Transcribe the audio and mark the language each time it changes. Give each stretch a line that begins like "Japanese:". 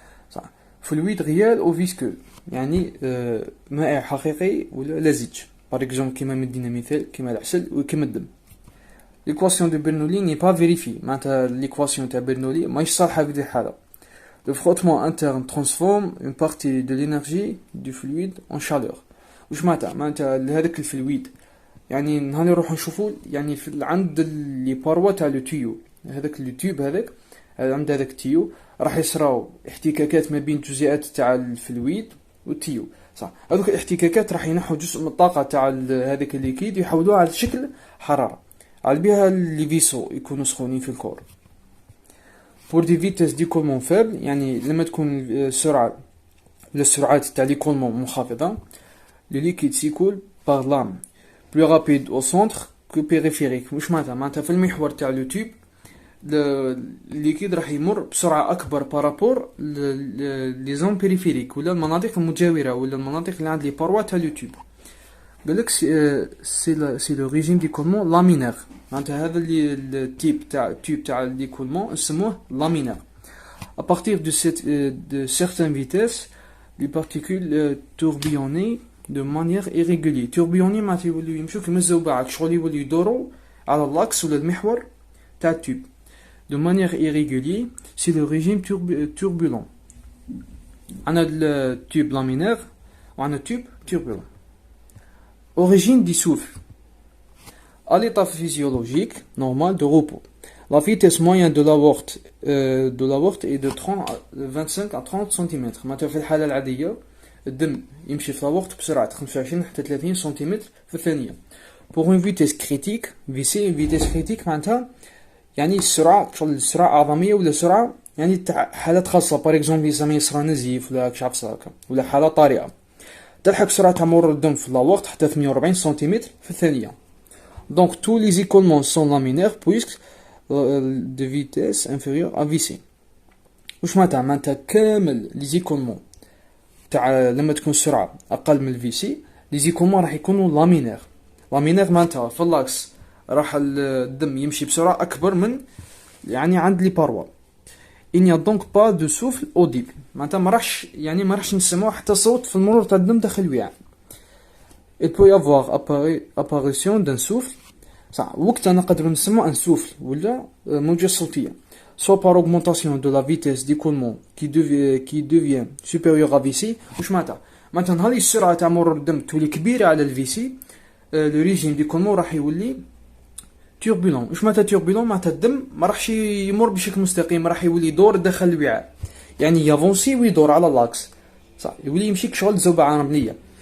Arabic: صح. فلويد ريال او فيسكو يعني مائع حقيقي ولا لزج، باغ اكزومبل كيما مدينا مثال كيما العسل وكيما الدم. ليكواسيون دو برنولي ني با فيريفي، معناتها ليكواسيون تاع برنولي ماهيش صالحه في هذه الحاله.
French: Le frottement interne transforme une partie de l'énergie du fluide en chaleur.
Arabic: واش معناتها هذاك الفلويد يعني نهار نروحو نشوفو يعني في عند لي باروا تاع لو تيو، هذاك لو تيوب هذاك عند هذاك التيو راح يصراو احتكاكات ما بين الجزيئات تاع الفلويد والتيو. صح. هذوك الاحتكاكات راح ينحو جزء من الطاقه تاع هذاك الليكيد يحولوها على شكل حراره، على بها لي فيسو يكونوا سخونين في الكور.
French: pour des vitesses d'écoulement faibles
Arabic: يعني لما تكون السرعه ولا السرعات تاع ليكولمون منخفضه،
French: le liquide s'écoule par lame plus rapide au centre que périphérique.
Arabic: واش معناتها في المحور تاع لو تيوب الليكيد راح يمر بسرعه اكبر بارابور لي زون بيريفيريك ولا المناطق المجاوره ولا المناطق اللي عند لي باروا تاع لو تيوب. قالك سي لو ريجيم ديكولمون لامينير، معناتها هذا اللي التيب تاع التيوب تاع ديكولمون نسموه لامينير.
French: à partir de certaines vitesses les particules tourbillonnent de manière irrégulière.
Arabic: tourbillonner معناتها يوليو يمشيو كيما الزوبعات، شغل يوليو يدورو على اللاكس ولا المحور تاع التيوب.
French: de manière irrégulière c'est le régime turbulent.
Arabic: عندنا التيوب لامينير وعندنا التيوب turbulent.
French: origine du souffle. À l'état physiologique normal de repos, la vitesse moyenne de l'aorte est de 25 à 30 cm.
Arabic: معناتها في الحالة العادية الدم يمشي في l'aorte بسرعة 25 حتى 30 سنتيمتر في الثانية.
French: pour une vitesse critique
Arabic: VC une vitesse critique معناتها يعني السرعة عظمية ولا سرعة يعني تاع حالات خاصة، باغ اكزومبل زعما يصرى نزيف ولا كش عفسة هكا ولا حالة طارئة تلحق سرعة تاع مرور الدم في l'aorte حتى 48 سنتيمتر في الثانية.
French: donc tous les écoulements sont laminaires puisque de vitesse inférieure à VC.
Arabic: واش معناتها كامل لي زيكولمون تاع لما تكون السرعة أقل من الفي سي لي زيكولمون راح يكونوا لامينير. لامينير معناتها في اللاكس راح الدم يمشي بسرعة أكبر من يعني عند لي باروا.
French: il n'y a donc pas de souffle audible،
Arabic: معناتها ما راحش نسمعوا حتى صوت في المرور تاع الدم داخل الوعاء.
French: il peut y avoir apparition d'un souffle.
Arabic: صح. وقتها نقدر نسمعوا ان سوفل ولا موجة صوتية
French: soit par augmentation de la vitesse d'écoulement qui devient supérieure à VC.
Arabic: واش معناتها نهار السرعة تاع مرور الدم تولي كبيرة على الفي سي لو ريجيم ديكولمون راح يولي توربولون. واش معناتها توربولون؟ معناتها الدم ما راحش يمر بشكل مستقيم، راح يولي يدور داخل الوعاء، يعني يافونسي ويدور على اللاكس. صح. يولي يمشي كشغل زوبعة رملية.